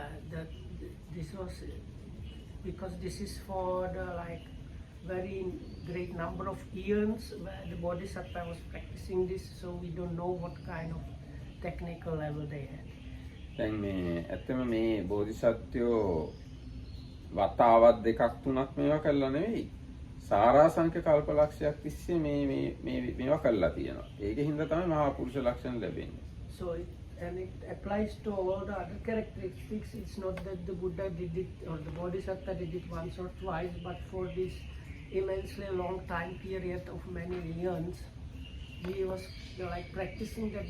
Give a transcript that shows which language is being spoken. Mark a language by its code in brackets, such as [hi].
[en] But this was because this is for the very great number of eons where the Bodhisattva was practicing this, so we don't know what kind of technical level they had. [si] දැන් මේ ඇත්තම මේ බෝධිසත්වයෝ වතාවක් දෙකක් තුනක් මේවා කළා නෙවෙයි. සාරාංශක කල්පලක්ෂයක් තිස්සේ මේවා කළා තියෙනවා. ඒකෙන් තමයි මහා පුරුෂ ලක්ෂණ ලැබෙන්නේ. [en] So it applies to all the other characteristics. It's not that the Buddha did it or the Bodhisattva did it once or twice, but for this immensely long time period of many eons, he was practicing that.